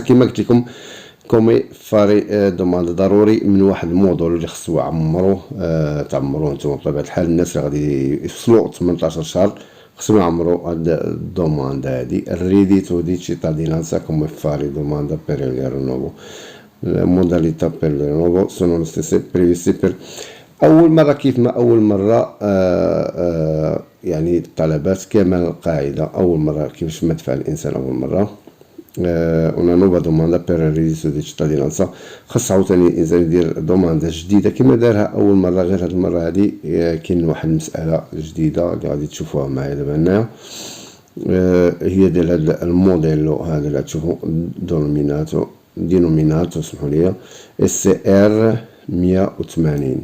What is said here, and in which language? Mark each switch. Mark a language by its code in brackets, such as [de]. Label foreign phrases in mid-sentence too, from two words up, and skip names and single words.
[ar] كما قلت لكم [it] come fare domanda [ar] ضروري من واحد المودول اللي خصو تعمروه نتوما بطبيعة الحال. الناس اللي غادي يوصلوا 18 شهر خصهم يعمروا هاد الدوماند هادي [it] reddito di cittadinanza come fare domanda per il rinnovo. modalità per il rinnovo sono le stesse previste per [ar] اول مره كيف ما اول مره يعني الطلبات كما القاعده اول مره كيفاش ما دفع الانسان اول مره [it] una nuova domanda per reddito di cittadinanza. [ar] خاص عاوتاني الانسان يدير دوماندا جديده كما دارها اول مره، غير هاد المره هادي كاين واحد المساله جديده اللي غادي تشوفوها معايا دابا هنايا، هي ديال هاد الموديل هذا اللي تشوفوا دينوميناتو اسمحوا لي اس ار 180.